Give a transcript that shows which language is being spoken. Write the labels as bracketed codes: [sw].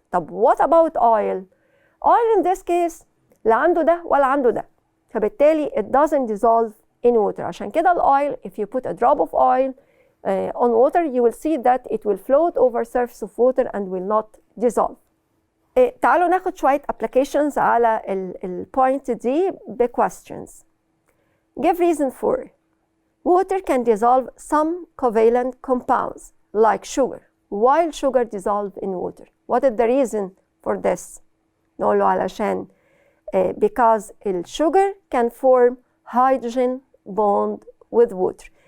[ar] طب [en] what about oil? Oil in this case [ar] لا عنده ده ولا عنده ده، فبالتالي [en] it doesn't dissolve in water. [ar] عشان كده الأويل [en] if you put a drop of oil on water you will see that it will float over surface of water and will not dissolve. [ar] تعالوا ناخد شوية applications على الpoint دي ب questions. [en] Give reason for water can dissolve some covalent compounds like sugar while sugar dissolve in water. What is the reason for this؟ [ar] نقول له علشان [en] because الsugar can form hydrogen bond with water.